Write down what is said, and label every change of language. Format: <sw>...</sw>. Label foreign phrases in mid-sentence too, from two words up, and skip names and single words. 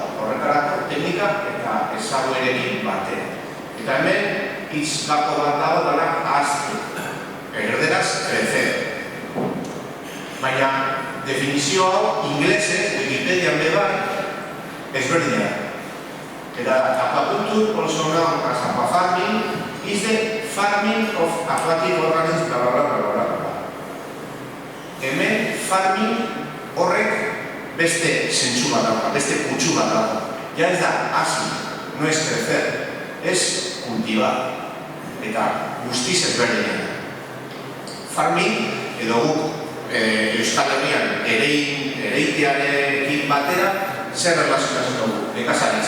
<eu>Horretarako teknika eta ezaguerekin batean. Eta hemen, hitz bako bat dago danak haztu. Erderaz, crecer. Baina, definizio hau, inglesez, Wikipedian bebai, ezberdina da.</eu> <en>Eta aquaculture, also known as aquafarming, is the farming of aquatic organisms, bla bla bla bla bla.</en> <eu>Hemen, farming horrek beste zentsu bat dago, beste kutsu bat dago. Ja ez da, hasi,</eu> <es>no es crecer, es cultivar.</es> <eu>Eta guztiz ezberdina da. Farming, edo guk, Euskal Herrian ereitearekin batera zer relazionatzen dugu, nekazaritza.</eu>